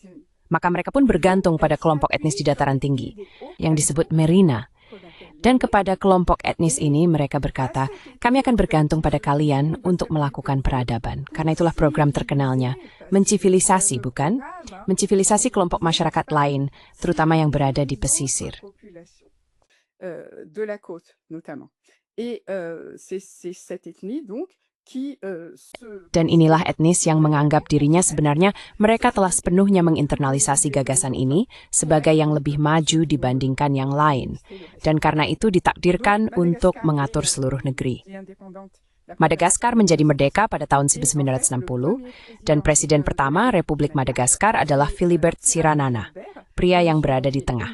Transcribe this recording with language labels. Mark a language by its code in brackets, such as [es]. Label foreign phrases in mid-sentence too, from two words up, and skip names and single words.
[id] Maka mereka pun bergantung pada kelompok etnis di dataran tinggi, yang disebut Merina. Dan kepada kelompok etnis ini mereka berkata, kami akan bergantung pada kalian untuk melakukan peradaban. Karena itulah program terkenalnya, mencivilisasi, bukan? Mencivilisasi kelompok masyarakat lain, terutama yang berada di pesisir. [fr] De la côte, notamment. Et c'est cette ethnie, donc, [id] Dan inilah etnis yang menganggap dirinya sebenarnya mereka telah sepenuhnya menginternalisasi gagasan ini sebagai yang lebih maju dibandingkan yang lain. Dan karena itu ditakdirkan untuk mengatur seluruh negeri. Madagaskar menjadi merdeka pada tahun 1960, dan presiden pertama Republik Madagaskar adalah Philibert Tsiranana, pria yang berada di tengah.